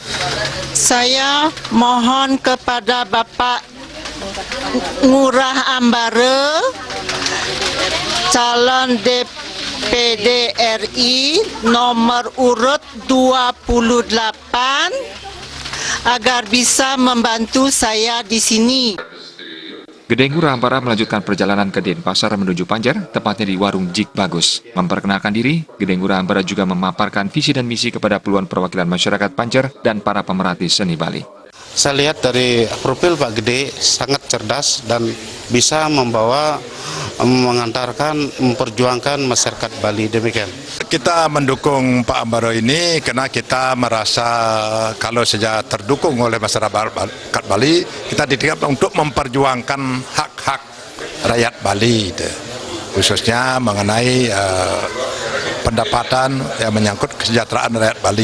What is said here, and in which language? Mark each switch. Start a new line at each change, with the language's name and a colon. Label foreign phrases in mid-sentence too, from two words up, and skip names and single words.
Indonesian: Saya mohon kepada Bapak Ngurah Ambare, calon DPD RI nomor urut 28, agar bisa membantu saya di sini. Gede Ngurah Ambare melanjutkan perjalanan ke Denpasar menuju Panjer, tepatnya di warung Jik Bagus. Memperkenalkan diri, Gede Ngurah Ambare juga memaparkan visi dan misi kepada puluhan perwakilan masyarakat Panjer dan para pemerhati seni Bali. Saya lihat dari profil Pak Gede sangat cerdas dan bisa mengantarkan, memperjuangkan masyarakat Bali, demikian. Kita mendukung Pak Ambare ini karena kita merasa kalau sejak terdukung oleh masyarakat Bali, kita dididik untuk memperjuangkan hak-hak rakyat Bali, khususnya mengenai pendapatan yang menyangkut kesejahteraan rakyat Bali.